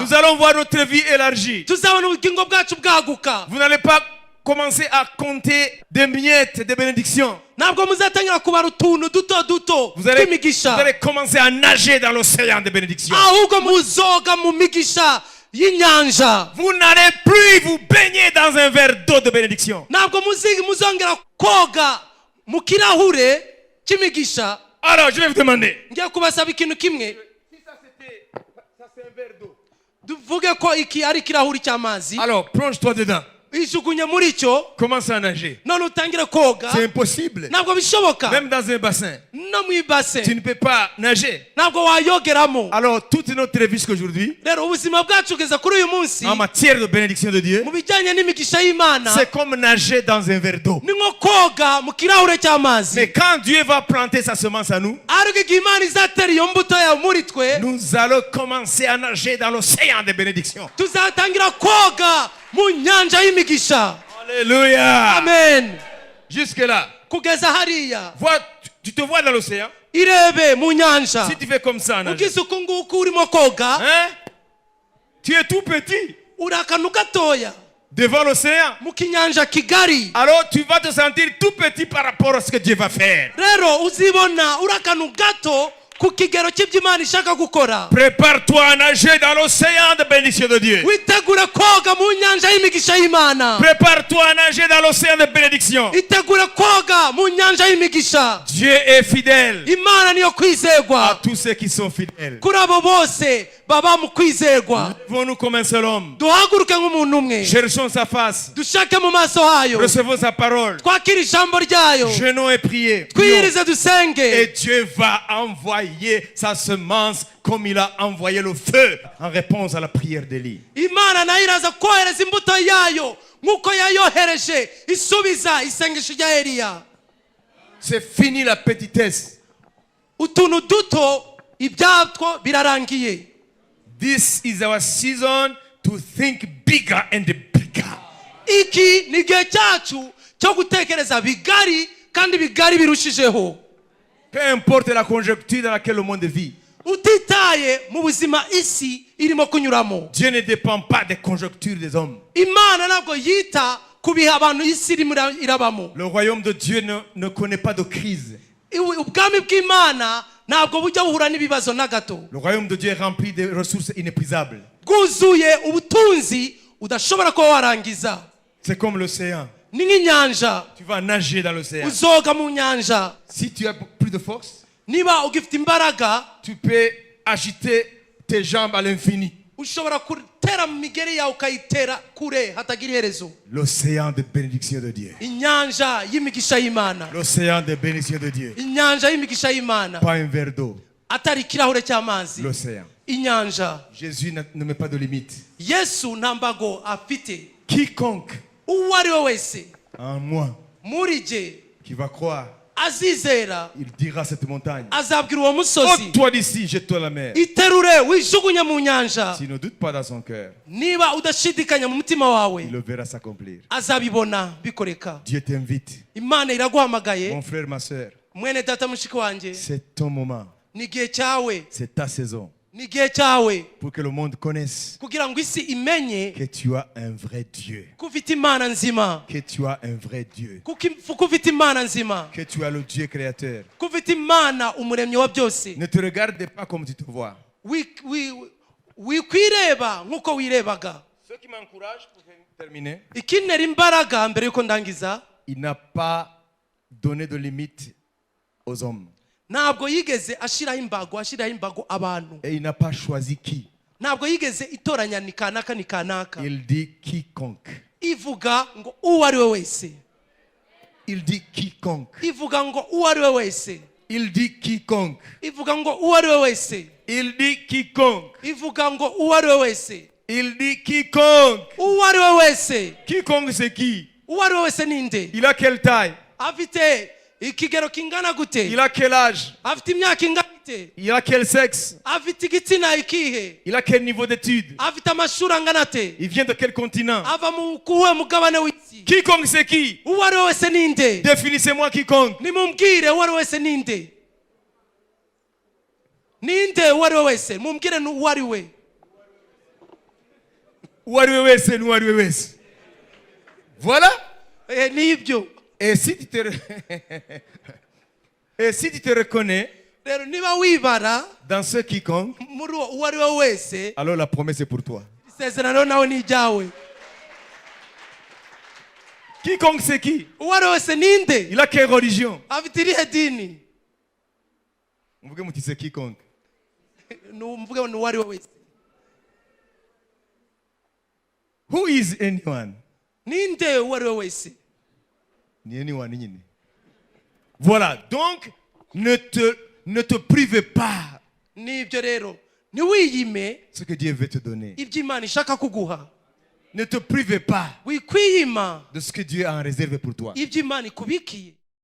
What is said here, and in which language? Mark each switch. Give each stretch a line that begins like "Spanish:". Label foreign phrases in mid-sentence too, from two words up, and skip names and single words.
French: Nous allons voir notre vie élargie.
Kinyarwanda: tuzabona ubugingo bwacu bwaguka.
French: Vous n'allez pas commencer à compter des miettes de bénédiction.
Kinyarwanda: ntabwo muzatangira kubara utuntu duto
French: Vous allez
Kinyarwanda: tw'imigisha,
French: commencer à nager dans l'océan de bénédiction.
Kinyarwanda: ahubwo muzoga mu migisha y'inyanja.
French: Vous n'allez plus vous baigner dans un verre d'eau de bénédiction.
Kinyarwanda: ntabwo muzongera koga mu kirahure cy'imigisha.
French: Alors je vais vous demander,
Kinyarwanda: ngiye kubasaba ikintu kimwe.
French: si ça c'est un verre d'eau,
Kinyarwanda: tuvuge ko iki ari ikirahuri cy'amazi,
French: alors plonge-toi dedans.
Kinyarwanda: ijugunye muri cyo,
French: Commence à nager.
Kinyarwanda: none utangire koga.
French: C'est impossible.
Kinyarwanda: ntabwo bishoboka.
French: Même dans un bassin,
Kinyarwanda: no mu ibase
French: tu ne peux pas nager.
Kinyarwanda: ntabwo wayogeramo.
French: Alors toute notre vie jusqu'aujourd'hui,
Kinyarwanda: rero ubuzima bwacu kugeza kuri uyu munsi
French: en matière de bénédiction de Dieu,
Kinyarwanda: mu bijyanye n'imigisha y'Imana
French: c'est comme nager dans un verre d'eau.
Kinyarwanda: ni nko koga mu kirahure cy'amazi.
French: Mais quand Dieu va planter sa semence à nous,
Kinyarwanda: ariko igihe Imana izatera iyo mbuto yayo muri twe,
French: nous allons commencer à nager dans l'océan de bénédiction.
Kinyarwanda: tuzatangira koga mu nyanja y'imigisha.
French: Alléluia. Amen. Jusque là.
Kinyarwanda: kugeza hariya
French: Tu te vois dans l'océan.
Kinyarwanda: irebe mu nyanja.
French: Si tu fais comme ça, nager.
Kinyarwanda: ugize uku nguku urimo koga,
French: Hein? Tu es tout petit
Kinyarwanda: uri akantu gatoya
French: devant l'océan.
Kinyarwanda: mu kinyanja kigari.
French: Alors tu vas te sentir tout petit par rapport à ce que Dieu va faire.
Kinyarwanda: rero uzibona uri akantu gato ku kigero cy'ibyo Imana ishaka gukora.
French: Prépare-toi à nager dans l'océan de bénédiction de Dieu.
Kinyarwanda: witegure koga mu nyanja y'imigisha y'Imana.
French: Prépare-toi à nager dans l'océan de bénédiction.
Kinyarwanda: itegure koga mu nyanja y'imigisha.
French: Dieu est fidèle
Kinyarwanda: Imana niyo
French: à
Kinyarwanda: kwizerwa
French: tous ceux qui sont fidèles.
Kinyarwanda: kuri abo bose baba mu kwizerwa.
French: Levons-nous comme un seul homme.
Kinyarwanda: duhaguruke nk'umuntu umwe,
French: Cherchons sa face.
Kinyarwanda: dushake mu maso hayo,
French: Recevons sa parole.
Kinyarwanda: twakire ijambo ryayo,
French: Jeûnons et prions.
Kinyarwanda: twiyirize
French: Et
Kinyarwanda: dusenge.
French: Dieu va envoyer sa semence comme il a envoyé le feu en réponse à la prière d'Élie.
Kinyarwanda: Imana nayo iraza kohereza imbuto yayo nk'uko yayohereje isubiza isengesho rya Eliya.
French: C'est fini la petitesse.
Kinyarwanda: utuntu duto ibyatwo birarangiye.
English: This is our season to think bigger and bigger.
Kinyarwanda: iki ni igihe cyacu cyo gutekereza bigari kandi bigari birushijeho.
French: Peu importe la conjoncture dans laquelle le monde vit,
Kinyarwanda: utitaye mu buzima isi irimo kunyuramo.
French: Dieu ne dépend pas des conjonctures des hommes.
Kinyarwanda: Imana ntabwo yita ku bihe abantu isi irimo irabamo.
French: Le royaume de Dieu ne connaît pas de crise.
Kinyarwanda: ubwami bw'Imana ntabwo bujya buhura n'ibibazo na gato.
French: Le royaume de Dieu est rempli de ressources inépuisables.
Kinyarwanda: bwuzuye ubutunzi udashobora kuba warangiza.
French: C'est comme l'océan.
Kinyarwanda: ni nk'inyanja.
French: Tu vas nager dans l'océan.
Kinyarwanda: uzoga mu nyanja.
French: Si tu as plus de force,
Kinyarwanda: niba ugifite imbaraga,
French: tu peux agiter tes jambes à l'infini.
Kinyarwanda: ushobora gutera mu migeri yawe ukayitera kure hatagira iherezo.
French: L'océan de bénédiction de Dieu.
Kinyarwanda: inyanja y'imigisha y'Imana.
French: L'océan de bénédiction de Dieu.
Kinyarwanda: inyanja y'imigisha y'Imana.
French: Pas un verre d'eau.
Kinyarwanda: atari ikirahure cy'amazi.
French: L'océan.
Kinyarwanda: inyanja.
French: Jésus ne met pas de limite.
Kinyarwanda: Yesu nta mbago afite.
French: Quiconque
Kinyarwanda: uwo ari we wese
French: en moi
Kinyarwanda: muri jye
French: qui va croire,
Kinyarwanda: azizera
French: il dira à cette montagne,
Kinyarwanda: azabwira uwo musozi,
French: ôte-toi d'ici, jette-toi à la mer.
Kinyarwanda: iterure wijugunye mu nyanja.
French: S'il ne doute pas dans son cœur,
Kinyarwanda: niba udashidikanya mu mutima wawe,
French: il le verra s'accomplir.
Kinyarwanda: azabibona bikoreka.
French: Dieu t'invite.
Kinyarwanda: Imana iraguhamagaye.
French: Mon frère, ma soeur,
Kinyarwanda: mwene data mushiki wanjye,
French: c'est ton moment.
Kinyarwanda: ni igihe cyawe,
French: C'est ta saison.
Kinyarwanda: ni igihe cyawe,
French: Pour que le monde connaisse
Kinyarwanda: kugira ngo isi imenye
French: que tu as un vrai Dieu.
Kinyarwanda: ko ufite Imana nzima,
French: Que tu as un vrai Dieu.
Kinyarwanda: ko ufite Imana nzima,
French: Que tu as le Dieu créateur.
Kinyarwanda: ko ufite Imana umuremyi wa byose.
French: Ne te regarde pas comme tu te vois.
Kinyarwanda: wikwireba nkuko wirebaga.
French: Ce qui m'encourage pour terminer.
Kinyarwanda: Ikinera imbaraga mbere yuko ndangiza.
French: Il n'a pas donné de limite aux hommes.
Kinyarwanda: Ntabwo yigeze ashiraho imbago abantu.
French: Et il n'a pas choisi qui.
Kinyarwanda: Ntabwo yigeze itoranya ni kanaka.
French: Il dit quiconque.
Kinyarwanda: Ivuga ngo uwo ari we wese.
French: Il dit quiconque.
Kinyarwanda: Ivuga ngo uwo ari we wese.
French: Il dit quiconque.
Kinyarwanda: Ivuga ngo uwo ari we wese.
French: Il dit quiconque.
Kinyarwanda: Ivuga ngo uwo ari we wese.
French: Il dit quiconque.
Kinyarwanda: Uwo ari we wese.
French: Quiconque c'est qui?
Kinyarwanda: Uwo ari we wese ninde?
French: Il a quelle taille?
Kinyarwanda: Afite ikigero kingana gute?
French: Il a quel âge?
Kinyarwanda: Afite imyaka ingana ite?
French: Il a quel sexe?
Kinyarwanda: Afite igitsina ikihe?
French: Il a quel niveau d'études?
Kinyarwanda: Afite amashuri angana ate?
French: Il vient de quel continent?
Kinyarwanda: Ava mu kuwe mugabane w'isi?
French: Quiconque c'est qui?
Kinyarwanda: Uwo ari we wese ninde?
French: Définissez-moi quiconque.
Kinyarwanda: Nimumbwire uwo ari we wese ninde? Ninde uwo ari we wese? Mumbwire uwo ari we. Uwo ari we wese n'uwo ari we wese.
French: Voilà.
Kinyarwanda: Nibyo.
French: Et si tu te reconnais dans ce quiconque, alors la promesse est pour toi. Quiconque c'est qui? Il a quelle religion? Vous dites quiconque.
English: Who is anyone?
French: Voilà, donc ne te prive pas ce que Dieu veut te donner. Ne te prive pas de ce que Dieu a en réserve pour toi.